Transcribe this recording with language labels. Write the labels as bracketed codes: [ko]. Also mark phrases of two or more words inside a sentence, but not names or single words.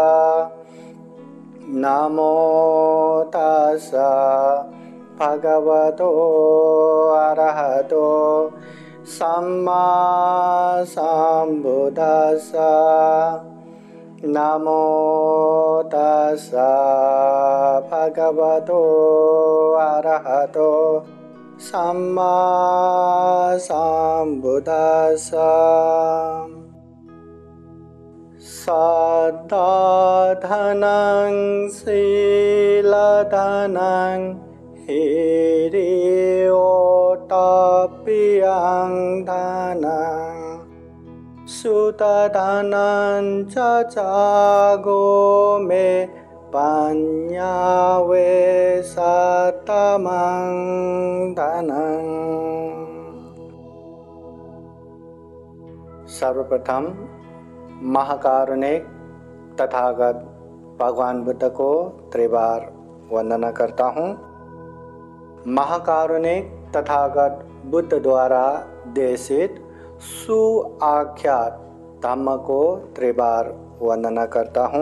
[pi] नमो तस्सा भगवतो अरहतो सम्मा सम्बुद्दस्सा। नमो तस्सा भगवतो अरहतो सम्मा सम्बुद्दस्सा। सद्धाधनं शीलधनं हिरियोतप्यं धनं सुतधनं च जागो मे पन्यावे सतमं धनं। [hi] सर्वप्रथम महाकारुणिक तथागत भगवान बुद्ध को त्रिबार वंदना करता हूँ। महाकारुणिक तथागत बुद्ध द्वारा देशित सुआख्यात धम्म को त्रिबार वंदना करता हूँ।